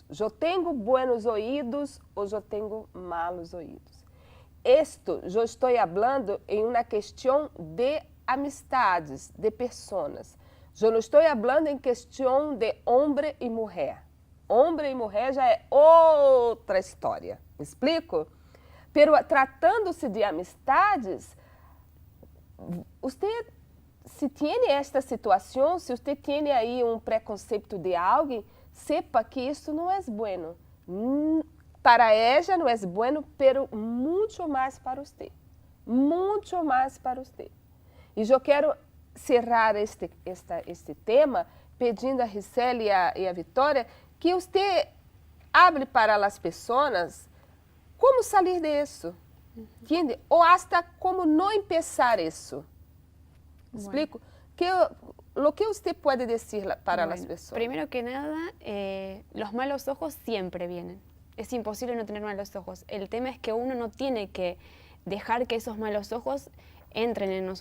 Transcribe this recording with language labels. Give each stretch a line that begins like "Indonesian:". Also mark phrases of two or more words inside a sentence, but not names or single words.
Portuguese: Eu tenho buenos ouvidos ou eu tenho malos ouvidos. Isto eu estou falando em uma questão de amistades, de pessoas. Eu não estou falando em questão de homem e mulher. Homem e mulher já é outra história. Me explico? Pero tratando-se de amistades, você, se tem esta situação, se você tem aí preconceito de alguém, sepa que isso não é bueno. Para ella não é bueno, pero muito mais para você. Muito mais para você. E eu quero cerrar este tema pedindo a Gisele e a Vitória que você hable para as pessoas como sair disso, entende? Ou hasta como não começar isso.
Spanish: ¿Explico? Lo que usted puede decir para las personas. Primero que nada, los malos ojos siempre vienen. Es imposible no tener malos ojos. El tema es que uno no tiene que dejar que esos malos ojos entren en nosotros.